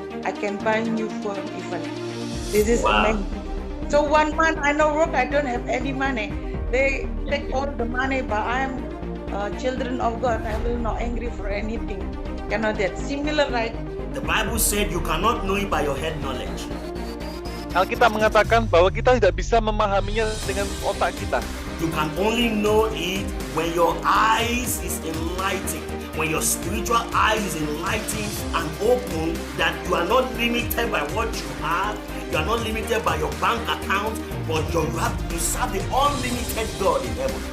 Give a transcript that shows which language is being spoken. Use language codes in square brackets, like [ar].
[en] I can buy new phone even. This is amazing. So 1 month I no work. I don't have any money. They take all the money, but I am children of God. I will not angry for anything. You know that similar, right? The Bible said you cannot know it by your head knowledge. [id] Alkitab mengatakan bahwa kita tidak bisa memahaminya dengan otak kita. [en] You can only know it when your eyes is enlightened, when your spiritual eyes is enlightened and open, that you are not limited by what you have, you are not limited by your bank account, but you serve the unlimited God in heaven.